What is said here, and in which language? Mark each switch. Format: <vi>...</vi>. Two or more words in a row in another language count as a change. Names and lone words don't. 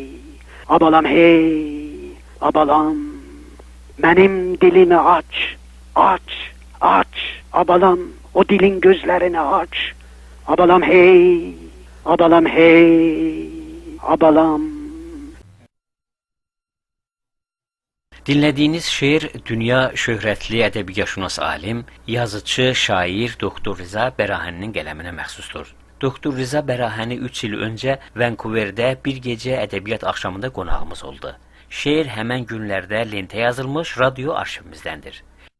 <tr>Abalam hey, abalam. Benim dilimi aç, aç, aç. Abalam, o dilin gözlerini aç. Abalam hey, abalam hey, abalam.</tr> <az>Dinlediğiniz şiir dünya şöhrətli ədəbiyyatşünas alim, yazıcı, şair Doktor Rza Bərahənin qələminə məxsusdur. Doktor Rza Bərahəni 3 il öncə Vancouverdə bir gecə ədəbiyyat axşamında qonağımız oldu. Şeir həmən günlərdə lentə yazılmış radyo arşivimizdəndir.</az>